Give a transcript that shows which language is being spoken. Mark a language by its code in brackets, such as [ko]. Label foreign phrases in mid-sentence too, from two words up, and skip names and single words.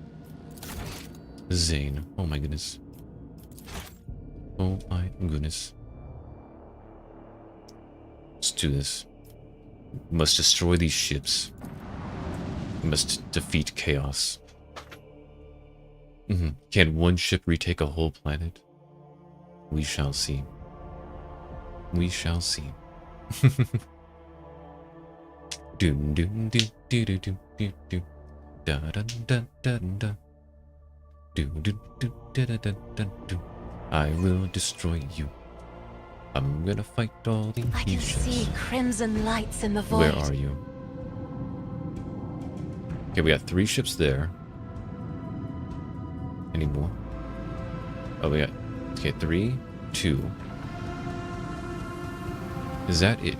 [en] Zane. Oh my goodness. Let's do this. We must destroy these ships. We must defeat chaos. Can one ship retake a whole planet? We shall see. We shall see. Doom doom doom doo doo doo doo doo. Da da da da da. Do do do da da da da do. I will destroy you. I'm gonna fight all the I can ships. see crimson lights in the void. Where are you? Okay, we got 3 ships there. Any more? Oh, we got... Okay, 3, 2. Is that it?